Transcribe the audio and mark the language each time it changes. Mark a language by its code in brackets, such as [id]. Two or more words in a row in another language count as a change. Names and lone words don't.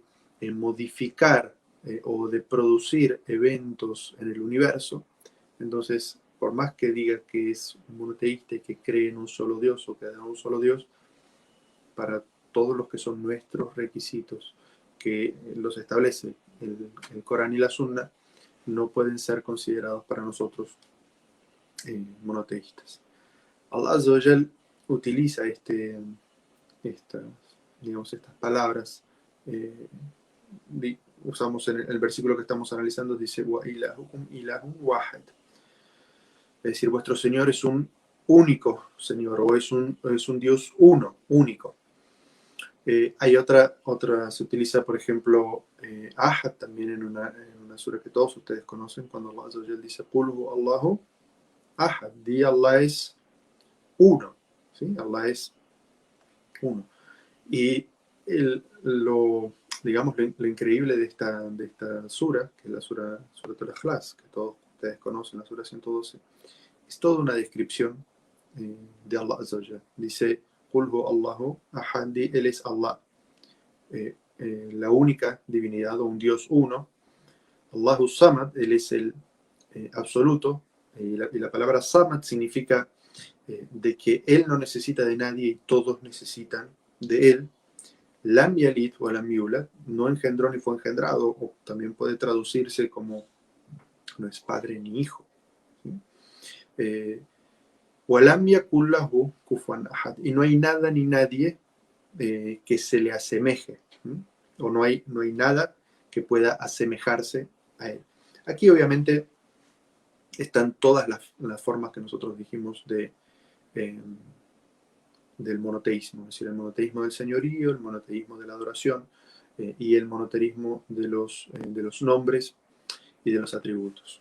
[es] modificar o de producir eventos en el universo, entonces, por más que diga que es un monoteísta y que cree en un solo Dios o que adora un solo Dios, para todos los que son nuestros requisitos, que los establece el Corán y la Sunna, no pueden ser considerados para nosotros monoteístas. [ar] الله عز وجل [es] utiliza estas palabras. Usamos en el versículo que estamos analizando, dice [ar] وإلهكم إله واحد. [es] Es decir, vuestro Señor es un único Señor, o es un Dios uno, único. Hay otra, se utiliza, por ejemplo, Ahad también en una sura que todos ustedes conocen, cuando [ar] الله عز وجل [es] dice [ar] قل هو الله أحد, [es] di Allah es uno, ¿sí? Allah es uno. Y digamos, lo increíble de esta sura, que es la sura Al-Ikhlas, que todos ustedes conocen, la sura 112, es toda una descripción de [ar] الله عز وجل. Dice, قل هو الله أحد, [es] Él es Allah, la única divinidad o un Dios uno. [ar] الله الصمد, [es] Él es el absoluto, y la palabra Samad significa de que Él no necesita de nadie y todos necesitan de Él. [ar] لم يلد و لم يولد, [es] no engendró ni fue engendrado, o también puede traducirse como no es padre ni hijo. [ar] ولم يكن له كفوا أحد, [es] y no hay nada ni nadie que se le asemeje, o no hay nada que pueda asemejarse a él. Aquí obviamente están todas las formas que nosotros dijimos del monoteísmo, es decir, el monoteísmo del señorío, el monoteísmo de la adoración y el monoteísmo de los nombres y de los atributos.